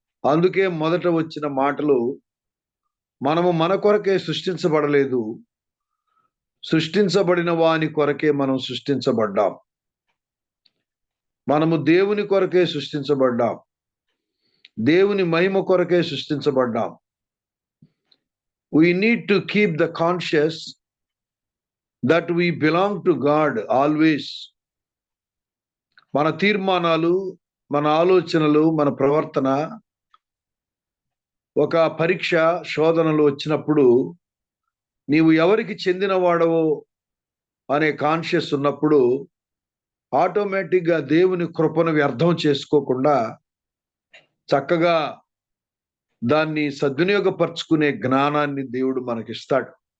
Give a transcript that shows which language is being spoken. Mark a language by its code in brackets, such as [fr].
[te] అందుకే మొదట వచ్చిన మాటలు, మనము మన కొరకే సృష్టించబడలేదు, సృష్టించబడిన వాని కొరకే మనం సృష్టించబడ్డాం. మనము దేవుని కొరకే సృష్టించబడ్డాం, దేవుని మహిమ కొరకే సృష్టించబడ్డాం. [en] We need to keep the conscious that we belong to God always. [te] మన తీర్మానాలు, మన ఆలోచనలు, మన ప్రవర్తన ఒక పరీక్ష, శోధనలు వచ్చినప్పుడు నీవు ఎవరికి చెందినవాడవో అనే కాన్షియస్ ఉన్నప్పుడు ఆటోమేటిక్గా దేవుని కృపను వ్యర్థం చేసుకోకుండా చక్కగా దాన్ని సద్వినియోగపరుచుకునే జ్ఞానాన్ని దేవుడు మనకిస్తాడు.